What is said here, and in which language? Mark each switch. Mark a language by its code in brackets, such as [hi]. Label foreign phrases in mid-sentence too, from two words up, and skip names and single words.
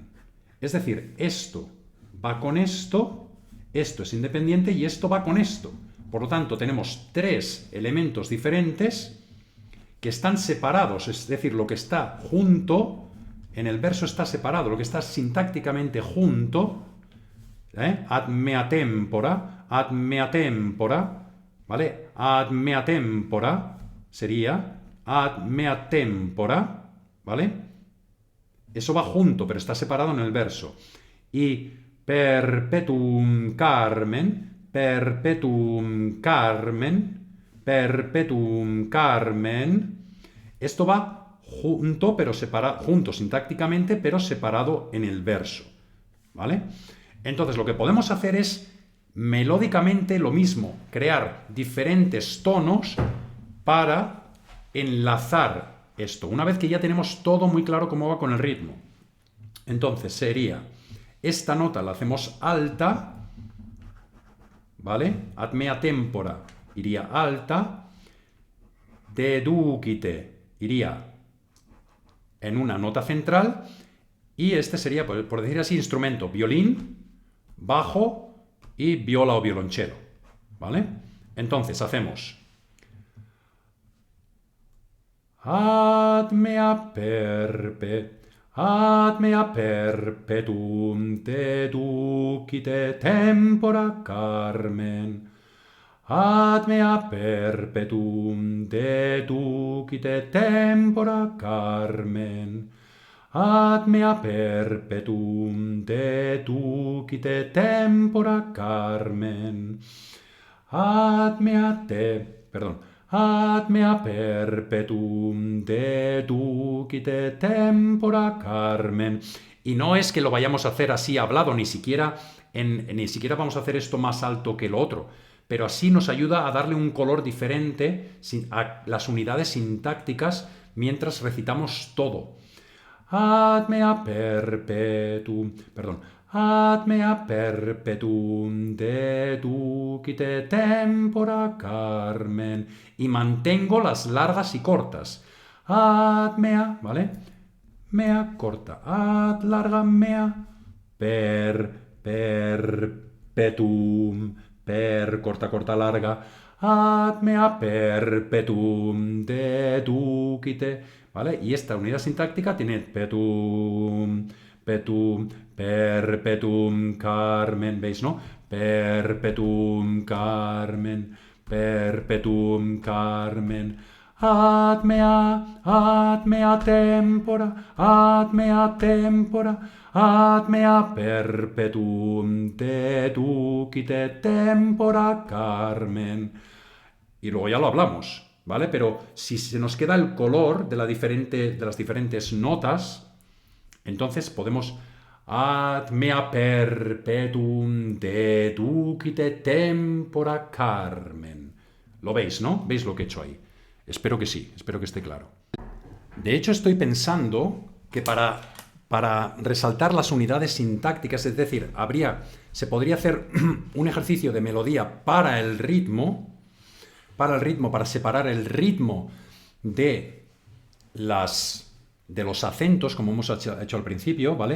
[es] Es decir, esto va con esto es independiente y esto va con esto. Por lo tanto, tenemos tres elementos diferentes que están separados, es decir, lo que está junto, en el verso está separado, lo que está sintácticamente junto, [la] ad mea tempora, ¿vale? Ad mea tempora sería ad mea tempora, [es] ¿vale? Eso va junto, pero está separado en el verso. [la] Y perpetuum carmen, perpetuum carmen, perpetuum carmen. [es] Esto va junto, pero separado, junto sintácticamente, pero separado en el verso, ¿vale? Entonces lo que podemos hacer es melódicamente lo mismo, crear diferentes tonos para enlazar esto. Una vez que ya tenemos todo muy claro cómo va con el ritmo. Entonces sería, esta nota la hacemos alta, ¿vale? [la] Ad mea tempora [es] iría alta, deducite iría en una nota central y este sería, por decir así, instrumento, violín, bajo y viola o violonchelo, ¿vale? Entonces hacemos [la] ad mea ad mea perpetuum deducite tempora Carmen. Ad mea perpetuum deducite tempora Carmen. Ad mea perpetuum deducite tempora Carmen. Ad mea perpetuum deducite tempora Carmen. [es] Y no es que lo vayamos a hacer así hablado, ni siquiera vamos a hacer esto más alto que lo otro, pero así nos ayuda a darle un color diferente a las unidades sintácticas mientras recitamos todo. [la] Ad mea perpetuum deducite tempora Carmen. [es] Y mantengo las largas y cortas. [la] Ad mea, ¿vale? Mea corta, ad larga mea, perpetuum, [es] corta, corta, larga, [la] ad mea perpetuum deducite, [es] ¿vale? Y esta unidad sintáctica tiene [la] perpetuum, Carmen, [es] ¿veis, no? [la] Perpetuum, Carmen, ad mea tempora, ad mea perpetuum deducite tempora Carmen. [es] Y luego ya lo hablamos, ¿vale? Pero si se nos queda el color de las diferentes notas, entonces podemos [la] ad mea perpetuum deducite tempora Carmen. [es] ¿Lo veis, no? ¿Veis lo que he hecho ahí? Espero que sí, espero que esté claro. De hecho, estoy pensando que para resaltar las unidades sintácticas, es decir, se podría hacer un ejercicio de melodía para el ritmo, para separar el ritmo de los acentos, como hemos hecho al principio, ¿vale?